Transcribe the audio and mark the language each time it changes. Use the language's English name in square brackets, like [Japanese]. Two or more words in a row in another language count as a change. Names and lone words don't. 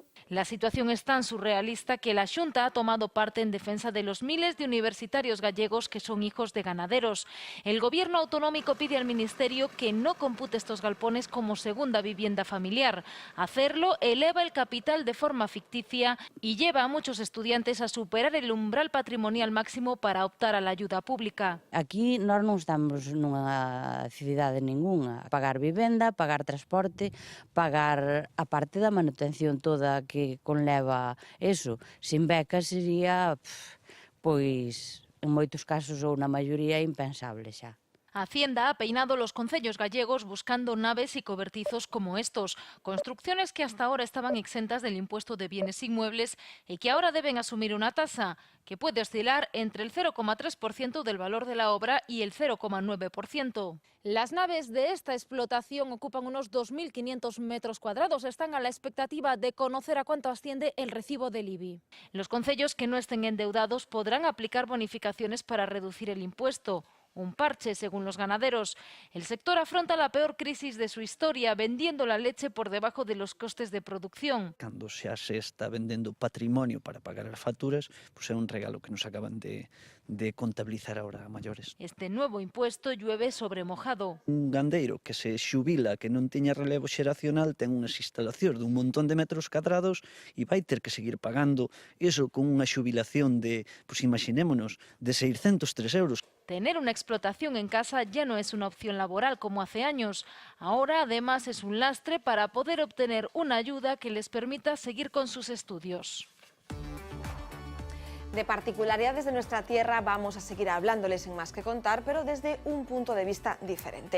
[Spanish] La situación es tan surrealista que la Xunta ha tomado parte en defensa de los miles de universitarios gallegos que son hijos de ganaderos. El gobierno autonómico pide al Ministerio que no compute estos galpones como segunda vivienda familiar. Hacerlo eleva el capital de forma ficticia y lleva a muchos estudiantes a superar el umbral patrimonial máximo para optar a la ayuda pública. [Galician] Aquí nós non estamos nunha cidade ningunha. Pagar vivenda, pagar transporte, pagar a parte da manutención toda que conleva eso. Sin beca sería, pois, en moitos casos ou na maioría, impensable xa. [Spanish] Hacienda ha peinado los concellos gallegos buscando naves y cobertizos como estos, construcciones que hasta ahora estaban exentas del impuesto de bienes inmuebles y que ahora deben asumir una tasa que puede oscilar entre el 0,3% del valor de la obra y el 0,9%. Las naves de esta explotación ocupan unos 2.500 metros cuadrados. Están a la expectativa de conocer a cuánto asciende el recibo del IBI. Los concellos que no estén endeudados podrán aplicar bonificaciones para reducir el impuesto. Un parche, según los ganaderos. El sector afronta la peor crisis de su historia, vendiendo la leche por debajo de los costes de producción. [Galician] Cando xa se está vendendo patrimonio para pagar as facturas, pois é un regalo que nos acaban de contabilizar ahora a maiores. [Spanish] Este nuevo impuesto llueve sobre mojado. [Galician] Un gandeiro que se xubila, que non teña relevo xeracional, ten unhas instalacións dun montón de metros cadrados e vai ter que seguir pagando eso con unha xubilación de, pois imaginémonos, de 603 euros. [Spanish] Tener una explotación en casa ya no es una opción laboral como hace años. Ahora, además, es un lastre para poder obtener una ayuda que les permita seguir con sus estudios. De particularidades de nuestra tierra vamos a seguir hablándoles en Más que Contar, pero desde un punto de vista diferente.